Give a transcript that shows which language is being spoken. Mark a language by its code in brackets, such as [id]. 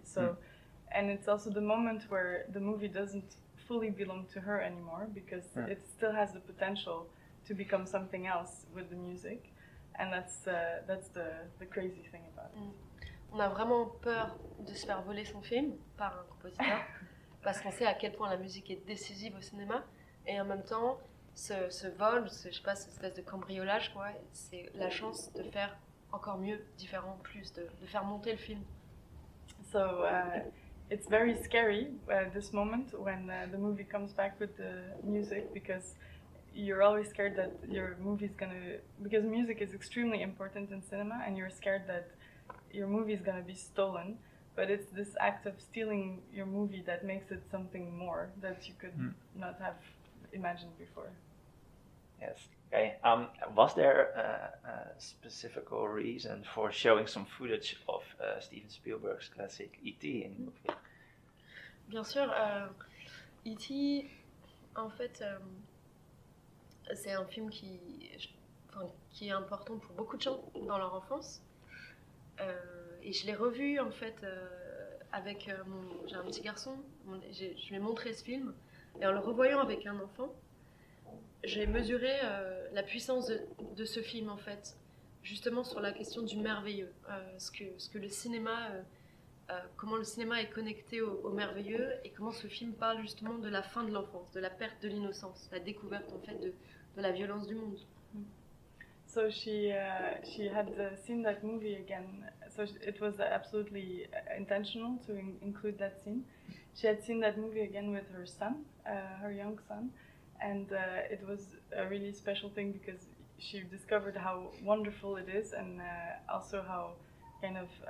[en] So and it's also the moment where the movie doesn't fully belong to her anymore because it still has the potential to become something else with the music, and that's the crazy thing about it. [fr] On a vraiment peur de se faire voler son film par un compositeur parce qu'on sait à quel point la musique est décisive au cinéma et en même temps ce vol, je sais pas, cette espèce de cambriolage quoi, c'est la chance de faire encore mieux, différent, plus, de faire monter le film. [en] So it's very scary this moment when the movie comes back with the music because you're always scared that your movie's gonna, because music is extremely important in cinema and you're scared that your movie is gonna be stolen, but it's this act of stealing your movie that makes it something more that you could not have imagined before. Yes. Okay. Was there a specific reason for showing some footage of Steven Spielberg's classic E.T. in the movie? [fr] Bien sûr, E.T. en fait, c'est un film qui est important pour beaucoup de gens dans leur enfance. Et je l'ai revu en fait avec j'ai un petit garçon. Je lui ai montré ce film et en le revoyant avec un enfant, j'ai mesuré la puissance de ce film en fait, justement sur la question du merveilleux, ce que le cinéma, comment le cinéma est connecté au merveilleux et comment ce film parle justement de la fin de l'enfance, de la perte de l'innocence, la découverte en fait de la violence du monde. [en] So she had seen that movie again. So it was absolutely intentional to include that scene. She had seen that movie again with her son, her young son, and it was a really special thing because she discovered how wonderful it is and also how kind of